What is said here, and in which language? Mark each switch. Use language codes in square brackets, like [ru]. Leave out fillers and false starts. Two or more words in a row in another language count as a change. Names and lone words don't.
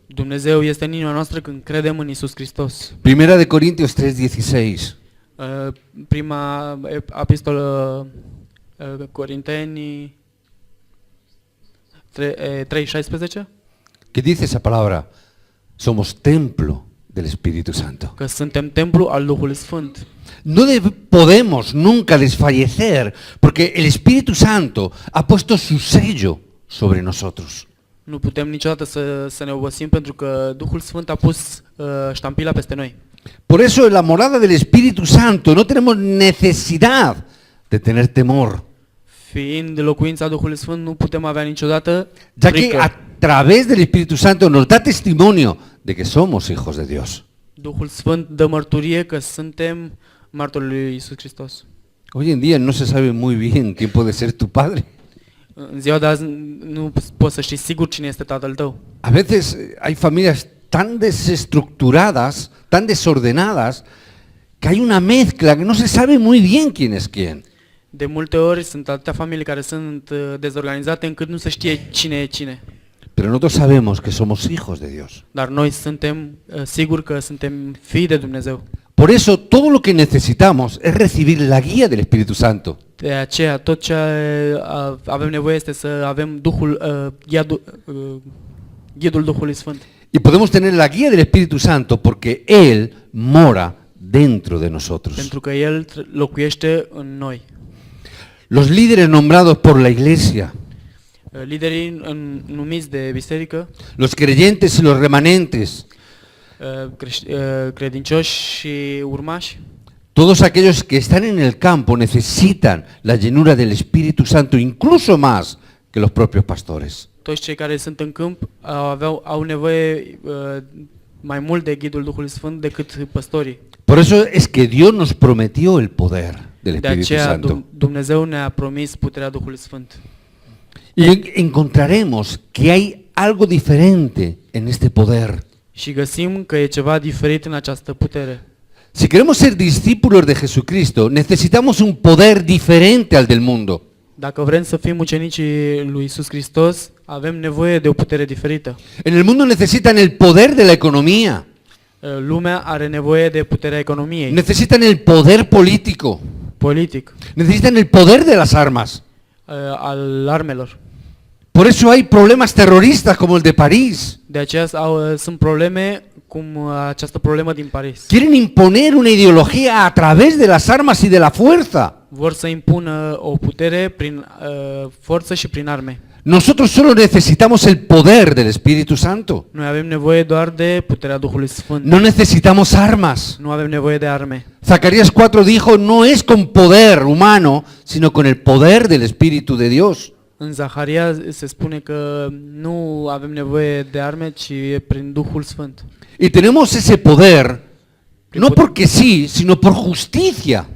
[ro] Dumnezeu este în inima noastră când credem în Isus Hristos. [es] Primera de Corintios 3:16. [ro] Prima epistolă Corinteni 3:16, [es] ¿Qué dice esa palabra? Somos templo del Espíritu Santo. [ro] că suntem templu al Duhului Sfânt. [es] No podemos nunca desfallecer porque el Espíritu Santo ha puesto su sello sobre nosotros. [ro] Nu putem niciodată să ne obosim pentru că Duhul Sfânt a pus ștampila peste noi. [es] Por eso en la morada del Espíritu Santo no tenemos necesidad de tener temor, [ro] Fiind locuința Duhului Sfânt, nu putem avea niciodată [es] ya que [ro] frică. [es] a través del Espíritu Santo nos da testimonio de que somos hijos de Dios. [ro] Duhul Sfânt dă mărturie că suntem martori lui Isus Hristos. [es] Hoy en día no se sabe muy bien quién puede ser tu padre. [ro] În ziua de azi nu poți să știi sigur cine este tatăl tău. [es] A veces hay familias tan desestructuradas, tan desordenadas, que hay una mezcla que no se sabe muy bien quién es quién. [ro] De multe ori sunt atâtea familii care sunt dezorganizate încât nu se știe cine e cine. [es] Pero nosotros sabemos que somos hijos de Dios. [ro] Dar noi suntem siguri că suntem fii de Dumnezeu. [es] Por eso todo lo que necesitamos es recibir la guía del Espíritu Santo. [ro] De aceea tot ce avem nevoie este să avem ghidul Duhului Sfânt. [es] Y podemos tener la guía del Espíritu Santo porque Él mora dentro de nosotros. [ro] Pentru că El locuiește în noi. [es] Los líderes nombrados por la Iglesia, [ro] Liderii numiți de biserică, [es] los creyentes y los remanentes, [ro] credincioși și urmași, [es] todos aquellos que están en el campo necesitan la llenura del Espíritu Santo incluso más que los propios pastores. [ro] toți cei care sunt în câmp au nevoie mai mult de ghidul Duhului Sfânt decât păstorii. [es] Por eso es que Dios nos prometió el poder del [ro] De [es] Espíritu [ro] aceea [es] Santo. [ro] Dumnezeu ne-a promis puterea Duhului Sfânt. [es] Y encontraremos que hay algo diferente en este poder. [ro] Și găsim că e ceva diferit în această putere. [es] Si queremos ser discípulos de Jesucristo, necesitamos un poder diferente al del mundo. [ro] Dacă vrem să fim ucenicii lui Isus Hristos, avem nevoie de o putere diferită. [es] En el mundo necesitan el poder de la economía, [ro] Lumea are nevoie de puterea economiei, [es] necesitan el poder político, [ro] politic, [es] necesitan el poder de las armas. [ro] al armelor. [es] Por eso hay problemas terroristas como el de París. [ro] De aceea sunt probleme cum această problemă din Paris. [es] Quieren imponer una ideología a través de las armas y de la fuerza. [ro] Vor să impună o putere prin forță și prin arme. [es] Nosotros solo necesitamos el poder del Espíritu Santo. [ro] Noi avem nevoie doar de puterea Duhului Sfânt. [es] No necesitamos armas. [ro] Nu avem nevoie de arme. [es] Zacarías 4 dijo, no es con poder humano, sino con el poder del Espíritu de Dios. [ro] În Zaharia se spune că nu avem nevoie de arme, ci e prin Duhul Sfânt. [es] Y tenemos ese poder, no porque sí, sino por justicia.